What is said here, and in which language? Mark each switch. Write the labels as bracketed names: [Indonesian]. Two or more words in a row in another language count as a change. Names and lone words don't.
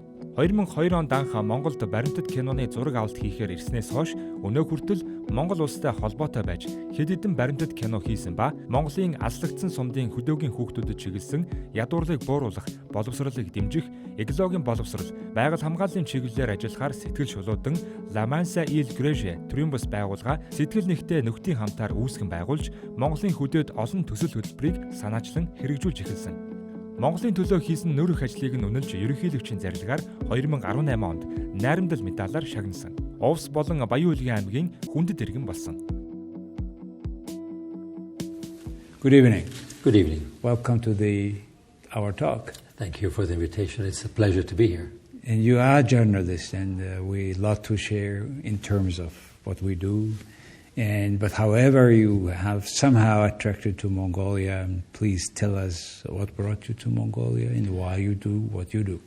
[Mongolian] 2002 онд анх Монголд баримтат киноны зураг авалт хийхээр ирснээс хойш өнөө хүртэл Монгол улстай холбоотой байж хэд хэдэн баримтат кино хийсэн ба Монголын алслагдсан сумдын хөдөөгийн хүүхдүүдэд чиглэсэн ядуурлыг бууруулах, боловсролыг дэмжих, экологийн боловсрол, байгаль хамгааллын чиглэлээр ажиллахаар сэтгэл шулуудан Мэнса грэжжэ төрийн бус байгууллага сэтгэл нэгтэй нөхдийн хамтаар үүсгэн байгуулж Монголын хөдөөд олон төсөл хөтөлбөрийг санаачлан хэрэгжүүлж эхэлсэн. Монголын төлөө хийсэн нөр их ажлыг нь үнэлж ерөнхийлөгчийн зарилгаар 2018 онд найрамдал медалаар шагнасан. Овс болон Баян-Улгийн аймгийн хүндэт иргэн болсон. [English] Good evening. Good evening. Welcome to our talk. Thank you for the invitation. It's a pleasure to be here. And you are a journalist, and we love to share in terms of what we do. But however you have somehow attracted to Mongolia, please tell us what brought you to Mongolia and why you do what you do.